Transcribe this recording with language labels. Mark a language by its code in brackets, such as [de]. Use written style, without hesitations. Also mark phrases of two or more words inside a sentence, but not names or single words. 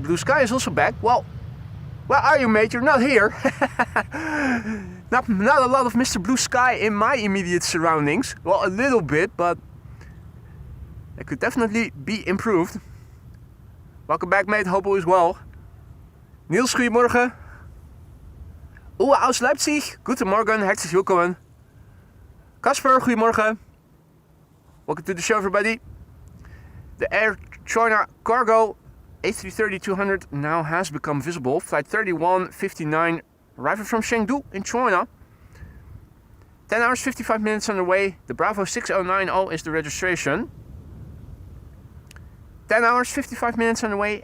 [en] Blue Sky is also back. Well, where are you, mate? You're not here. Not a lot of Mr. Blue Sky in my immediate surroundings. Well, a little bit, but it could definitely be improved. Welcome back, mate. Hope all is well. [nl] Niels, goedemorgen. [de] Uwe aus Leipzig. Guten Morgen. Herzlich willkommen. [nl] Kasper, goedemorgen. [en] Welcome to the show, everybody. The Air China Cargo A330-200 now has become visible. Flight 3159 arriving from Chengdu in China. 10 hours 55 minutes underway. The Bravo 6090 is the registration. 10 hours 55 minutes underway.